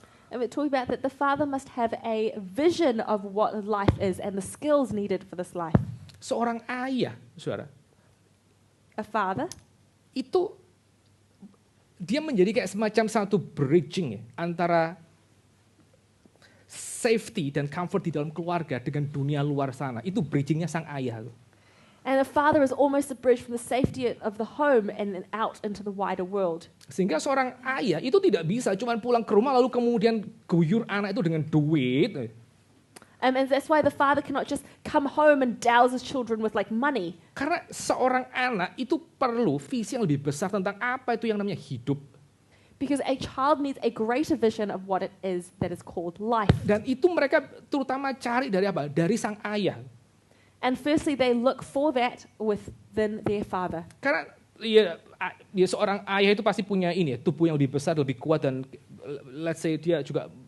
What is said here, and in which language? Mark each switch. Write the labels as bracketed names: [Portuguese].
[English] and we're talking about that the father must have a vision of what life is and the skills needed for this life. [Indonesian] Seorang ayah, saudara, [English] A father, [Indonesian] itu dia menjadi kayak semacam satu bridging antara safety dan comfort di dalam keluarga dengan dunia luar sana. Itu bridgingnya sang ayah. [English] and a father is almost a bridge from the safety of the home and then out into the wider world. [Indonesian] Sehingga seorang ayah itu tidak bisa cuma pulang ke rumah lalu kemudian guyur anak itu dengan duit. [English] And that's why the father cannot just come home and douse his children with like money. [Indonesian] Karena seorang anak itu perlu visi yang lebih besar tentang apa itu yang namanya hidup. [English] Because a child needs a greater vision of what it is that is called life. [Indonesian] Dan itu mereka terutama cari dari apa? Dari sang ayah. [English] And firstly, they look for that within their father. [Indonesian] Karena ya seorang ayah itu pasti punya ini ya, tubuh yang lebih besar, lebih kuat dan [English] let's say [Indonesian] dia juga